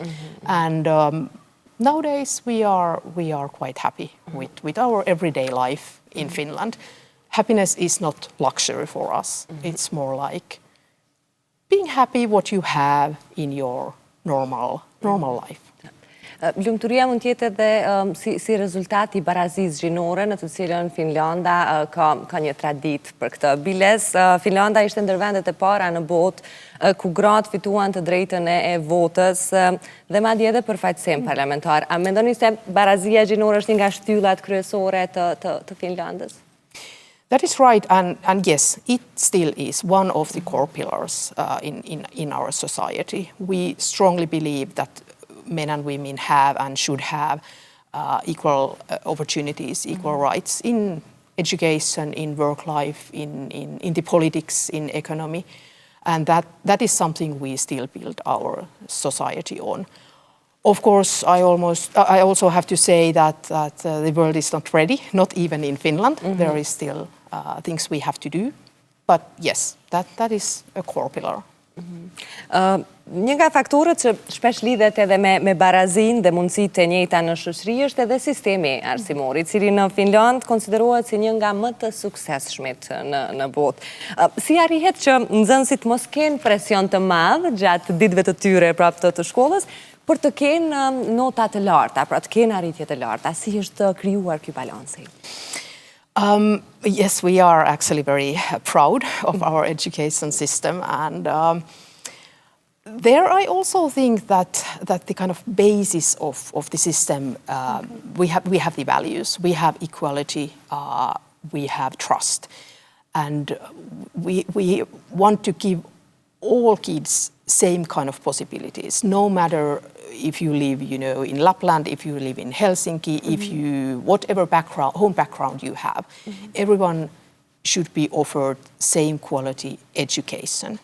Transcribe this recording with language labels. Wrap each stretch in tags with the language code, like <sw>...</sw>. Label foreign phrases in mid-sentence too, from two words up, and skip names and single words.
<en>And nowadays we are quite happy with our everyday life in Finland. Happiness is not luxury for us. It's more like being happy what you have in your normal life.</en> <sq>Lumturia mund të jetë edhe si rezultat i barazisë gjinore në të cilën Finlanda ka një traditë për këtë. Biles, Finlanda ishte ndër vendet e para në botë ku gratë fituan të drejtën e votës dhe madje edhe përfaqësim parlamentar. A mendoni se barazia gjinore është një nga shtyllat kryesore të Finlandës?</sq> <en>That is right, and yes, it still is one of the core pillars in our society. We strongly believe that men and women have and should have equal opportunities, equal rights in education, in work life, in the politics, in economy. And that is something we still build our society on. Of course, I also have to say that the world is not ready, not even in Finland. There is still things we have to do. But yes, that is a core pillar.</en> <sq>Një nga faktorët që shpesh lidhet edhe me barazin dhe mundësitë e njëjta në shoqëri është edhe sistemi arsimor, i cili në Finland konsiderohet si një nga më të suksesshmit në botë. Si arrihet që nxënësit mos kenë presion të madh gjatë ditëve të tyre prapë të shkollës, për të kenë nota të larta, pra të kenë arritje të larta? Si është krijuar ky balansi?</sq> <en>Yes, we are actually very proud of our education system, and there I also think that the kind of basis of the system, we have the values, we have equality, we have trust, and we want to give all kids same kind of possibilities, no matter if you live, in Lapland, if you live in Helsinki, if you, whatever home background you have, everyone should be offered same quality education.</en>